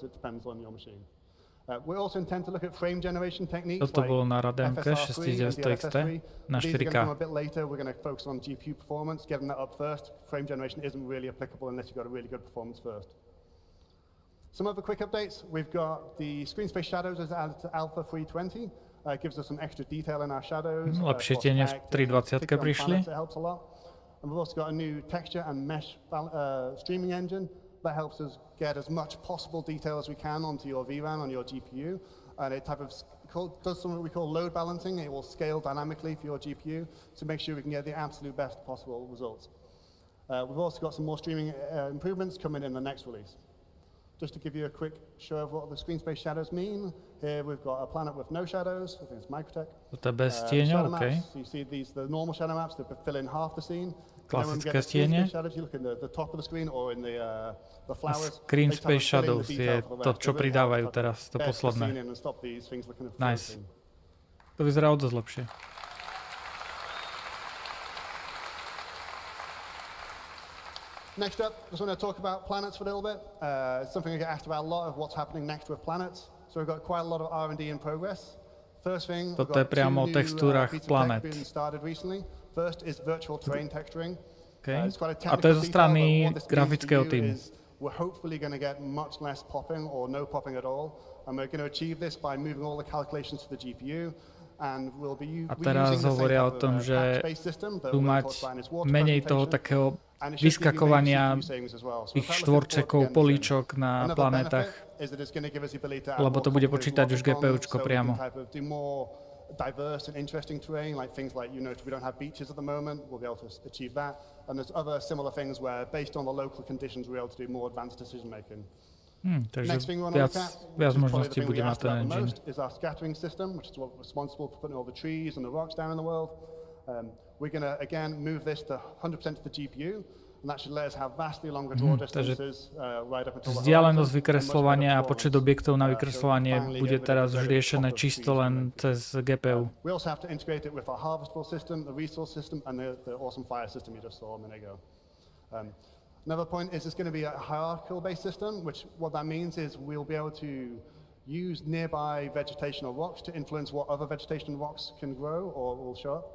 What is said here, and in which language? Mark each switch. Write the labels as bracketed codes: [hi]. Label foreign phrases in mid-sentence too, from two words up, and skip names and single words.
[en] It depends on your machine. We also intend to look at frame generation techniques [sk] Toto bolo na Radeonke 6900 XT na 4K. [en] These are going to come a bit later. We're going to focus on GPU performance, getting that up first. Frame generation isn't really applicable unless you've got a really good performance first. Some other quick updates. We've got the screen space shadows as added to Alpha 320. It gives us some extra detail in our shadows. [sk] Lepšie tiene v 320 prišli. [en] It helps a lot. And we've also got a new texture and mesh streaming engine that helps us get as much possible detail as we can onto your VRAM on your GPU. And it does something we call load balancing. It will scale dynamically for your GPU to make sure we can get the absolute best possible results. We've also got some more streaming improvements coming in the next release. Just to give you a quick show of what the screen space shadows mean. Here we've got a planet with no shadows. I think it's Microtech. [sk] Toto je bez tieňov, [en] OK. So you see these, the normal shadow maps that fill in half the scene. [sk] Klasické tiene. [en] You look in the top of the screen or in the flowers. Screen space shadows [sk] je to, čo pridávajú teraz, to posledné. Nice. To vyzerá o dosť lepšie. [en] Next up, just want to talk about planets for a little bit. It's something I get asked about a lot of what's happening next with planets. So we've got quite a lot of R&D in progress. First thing, [sk] toto je priamo o textúrach planet. [en] First is virtual terrain texturing. Okay. [sk] A to je zo strany grafického týmu. [en] We're hopefully going to get much less popping or no popping at all. And we're going to achieve this by moving all the calculations to the GPU. [sk] A teraz hovoria o tom, že budú mať menej toho takého vyskakovania tých štvorčekov, políčok na planetách, lebo to bude počítať už GPUčko priamo. [en] Diverse and interesting terrain, like things like, we don't have beaches at the moment, we'll be able to achieve that. And there's other similar things where, based on the local conditions, we're able to do more advanced decision making. [sk] Takže viac možností bude mať ten engine. [en] Is our scattering system, which is responsible for putting all the trees and the rocks down in the world. We're going to, again, move this to 100% to the GPU. And that should let us have vastly longer draw distances right up until the [sk] vzdialenosť vykresľovania a počet objektov na vykresľovanie bude teraz už riešené čisto len cez GPU. [en] We also have to integrate it with our harvestable system, the resource system, and the awesome fire system you just saw a minute ago. Another point is it's going to be a hierarchical-based system, which what that means is we'll be able to use nearby vegetational rocks to influence what other vegetation rocks can grow or will show up.